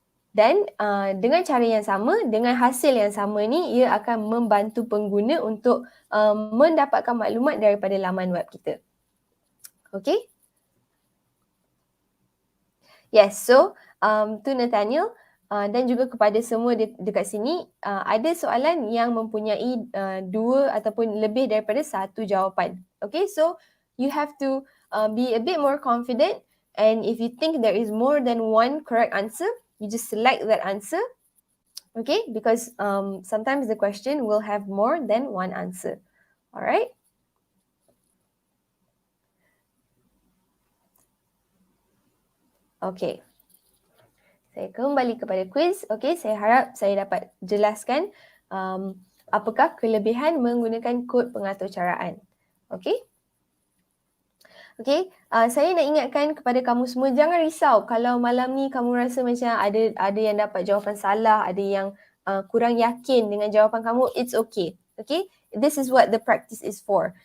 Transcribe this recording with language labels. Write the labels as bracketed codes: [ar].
[ms] Dan dengan cara yang sama, dengan hasil yang sama ni, ia akan membantu pengguna untuk mendapatkan maklumat daripada laman web kita. Okay? [en] Yes, so to [ms] Nathaniel dan juga kepada semua dekat sini, ada soalan yang mempunyai 2 ataupun lebih daripada 1 jawapan. [en] Okay, so you have to be a bit more confident, and if you think there is more than one correct answer, you just select that answer. Okay, because sometimes the question will have more than one answer. Alright. [ms] Okay. Saya kembali kepada quiz. Okay, saya harap saya dapat jelaskan apakah kelebihan menggunakan kod pengaturcaraan. Okay. Okay, saya nak ingatkan kepada kamu semua, jangan risau kalau malam ni kamu rasa macam ada yang dapat jawapan salah, ada yang kurang yakin dengan jawapan kamu, [en] it's okay. Okay, this is what the practice is for.